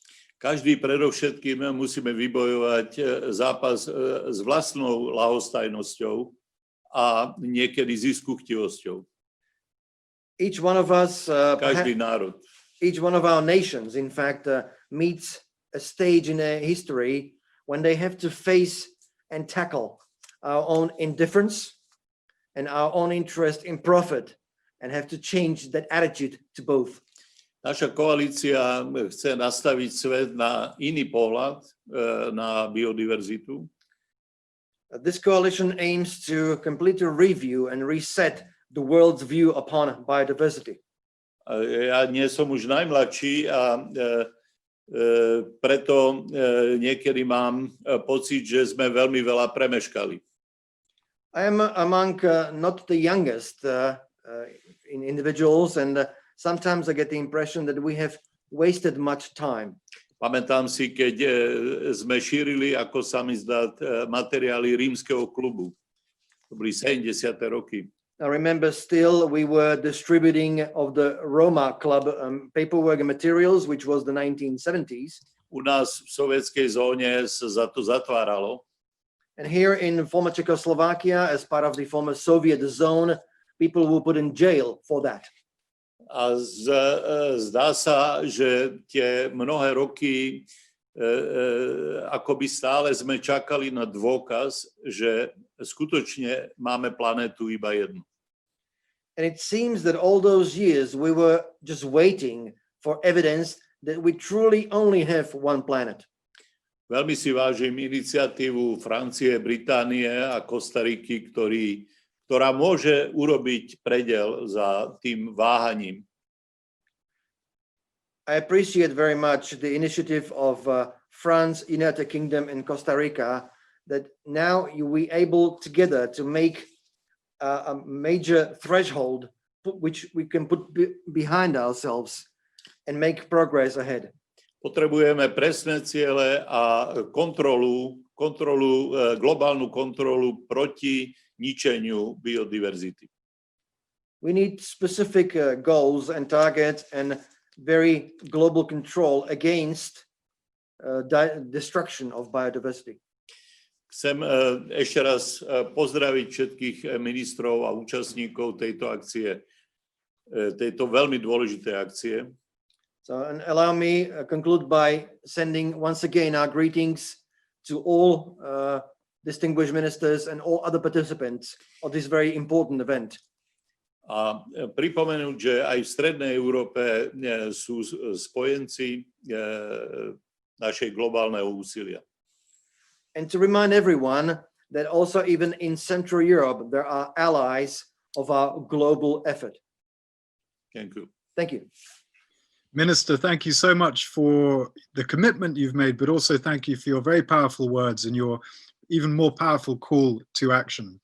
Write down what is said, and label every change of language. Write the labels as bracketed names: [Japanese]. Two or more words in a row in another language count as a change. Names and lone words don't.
[Slovak] Každý predovšetkým musíme vybojovať zápas s vlastnou ľahostajnosťou a niekedy ziskuchtivosťou. [English] Each one of us, [Slovak] Každý národ. [English] each one of our nations, in fact, meets a stage in their history when they have to face and tackle our own indifference and our own interest in profit and have to change that attitude to both. [Slovak] Naša koalícia chce nastaviť svet na iný pohľad na biodiverzitu. [English] This coalition aims to completely review and reset the world's view upon biodiversity. [Slovak] Ja nie som už najmladší a preto niekedy mám pocit, že sme veľmi veľa premeškali. [English] I am among not the youngest in individuals, and sometimes I get the impression that we have wasted much time. [Slovak] Pamätám si, keď sme šírili, ako sa mi zdá, materiály rímskeho klubu. To boli 70. roky. [English] I remember still we were distributing of the Roma Club paperwork and materials, which was the 1970s. [Slovak] U nás v sovietskej zóne sa za to zatváralo. [English] And here in former Czechoslovakia, as part of the former Soviet zone, people were put in jail for that. [Slovak] A zdá sa, že tie mnohé roky akoby stále sme čakali na dôkaz, že skutočne máme planétu iba jednu. [English] And it seems that all those years we were just waiting for evidence that we truly only have one planet. [Slovak] Veľmi si vážim iniciatívu Francie, Británie a Kostariky, ktorá môže urobiť predel za tým váhaním. [English] I appreciate very much the initiative of France, United Kingdom, and Costa Rica that now we able together to make a major threshold which we can put behind ourselves and make progress ahead. [Slovak] Potrebujeme presné ciele a globálnu kontrolu proti ničeniu biodiverzity. [English] We need specific goals and targets and very global control against destruction of biodiversity. [Slovak] Chcem ešte raz pozdraviť všetkých ministrov a účastníkov tejto akcie, tejto veľmi dôležitej akcie. [English] So, and allow me conclude by sending once again our greetings to all distinguished ministers and all other participants of this very important event. [Slovak] A pripomenúť, že aj v Strednej Európe sú spojenci našej globálneho úsilia. [English] And to remind everyone that also even in Central Europe, there are allies of our global effort. Thank you. Thank you. Minister, thank you so much for the commitment you've made, but also thank you for your very powerful words and your even more powerful call to action.